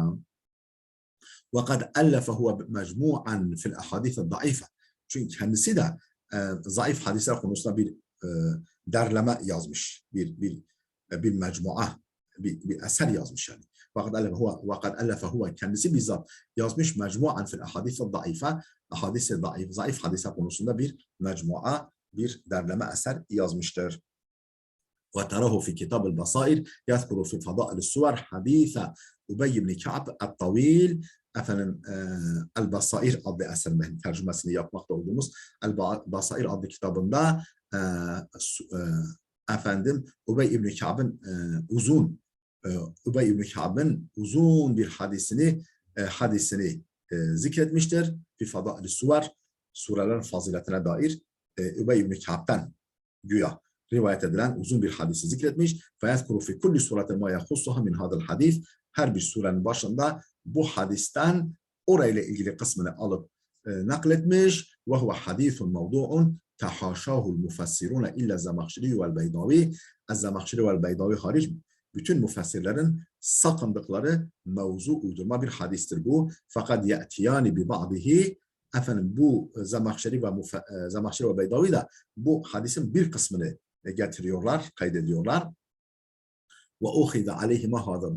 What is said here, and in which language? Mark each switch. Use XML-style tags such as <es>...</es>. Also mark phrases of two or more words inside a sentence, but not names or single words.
<ar>وقد ألف هو مجموعا في الأحاديث الضعيفة,</ar> <tr>çünkü kendisi de zayıf hadisler konusunda bir derleme yazmış, bir mecmua, bir eser yazmış yani.</tr> <ar>وقد ألف هو,</ar> <tr>kendisi bizzat yazmış</tr> <ar>مجموعا في الأحاديث الضعيفة,</ar> <tr>zayıf hadisler konusunda bir mecmua, bir derleme eser yazmıştır.</tr> <ar>وتراه في كتاب البصائر يذكر في فضائل السور حديث أبي بن كعب الطويل,</ar> <tr>efendim El-Basair adlı eserinin tercümesini yapmakta olduğumuz El-Basair adlı kitabında efendim Ubey ibn Ka'b'ın uzun bir hadisini zikretmiştir.</tr> <ar>في فضائل السور,</ar> <tr>surelerin faziletine dair Ubey ibn Ka'b'den güya rivayet edilen uzun bir hadisi zikretmiş.</tr> <ar>فَيَذْكُرُ فِي كُلِّ سُورَةٍ مَا يَخُصُّهَا مِنْ هَذَا الْحَدِيثِ,</ar> <tr>her bir surenin başında bu hadisten orayla ilgili kısmını alıp nakletmiş.</tr> <ar>وَهُوَ حَدِيثٌ مَوْضُوعٌ تَحَاشَاهُ الْمُفَسِّرُونَ إِلَّا الزَّمَخْشِرِيُّ وَالْبَيْضَوِيُّ, الزَّمَخْشِرِ vəl-Beydavi</ar> <tr>hariç bütün müfessirlerin sakındıkları mevzu uydurma bir hadistir bu. Fakat</tr> <ar>يأتيان ببعضه,</ar> <tr>efendim bu Zemahşeri ve Beydavi da bu hadisin bir kısmını getiriyorlar, kaydediyorlar.</tr> <ar>وأخذ عليهما هذا.</ar>